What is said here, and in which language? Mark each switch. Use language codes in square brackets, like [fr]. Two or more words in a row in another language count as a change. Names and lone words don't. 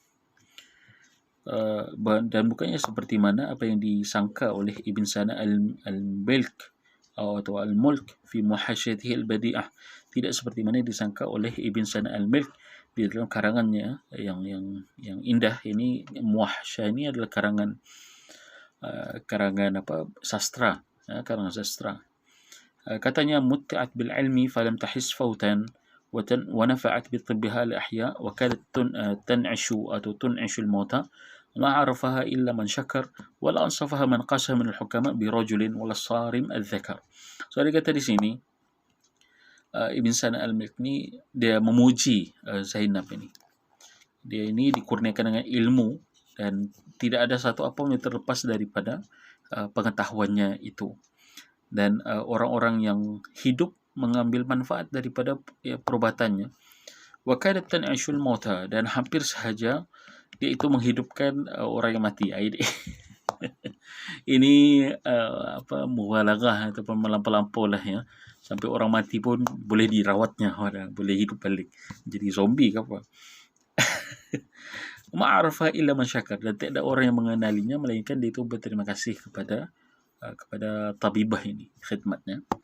[ms] Dan bukannya seperti mana apa yang disangka oleh Ibn Sana al-Mulk atau al-Mulk [ar] في محاشاته البديعة. [ms] Tidak seperti mana yang disangka oleh Ibn Sana al-Mulk di dalam karangannya yang indah ini. Muhasya ini adalah karangan sastra, karangan sastra. [ar] Katanya متعت بالعلم فلم تحس فوتا ونفعت بطبها الأحياء وكانت تنعش أو تنعش الموتى ما عرفها إلا من شكر ولا أنصفها من قاسها من الحكماء برجل ولا الصارم الذكر. [ms] So dia kata di sini, Ibn Sana al-Mulk ni dia memuji Zainab ini. Dia ini dikurniakan dengan ilmu dan tidak ada satu apa yang terlepas daripada pengetahuannya itu. Dan orang-orang yang hidup mengambil manfaat daripada perubatannya. [ar] وكادت تنعش الموتى, [ms] dan hampir sahaja dia itu menghidupkan orang yang mati. Ini mubalaghah ataupun melampau-lampau lah ya. Sampai orang mati pun boleh dirawatnya, boleh hidup balik. Jadi zombie ke apa? [ar] ما عرفها إلا من شكر, [ms] dan tidak ada orang yang mengenalinya melainkan dia itu berterima kasih kepada tabibah ini, khidmatnya.